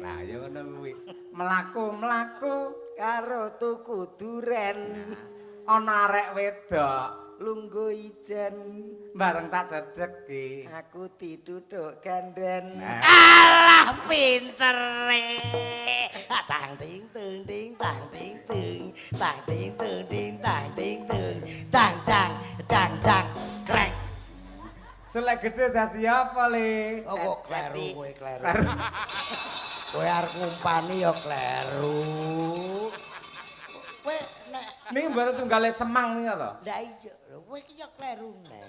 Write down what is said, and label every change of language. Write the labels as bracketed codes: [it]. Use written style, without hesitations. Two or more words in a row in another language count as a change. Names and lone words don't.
[jv] Lah ya ngono kuwi. Mlaku-mlaku karo tuku duren. Ana arek wedok lungguh ijen bareng tak cedeki. Aku diduduk ganden. Alah pintere. Tang ting tung ting tang ting tung. Tang ting tung ting tang ting tung. Tang tang tang tang krek. Selek gede dadi apa le? Oh kok kleru kowe kleru. Kowe arep ngumpani ya kleru. Kowe nek niki mboten tunggale semang niku to. Lah iya, kowe iki ya kleru nek.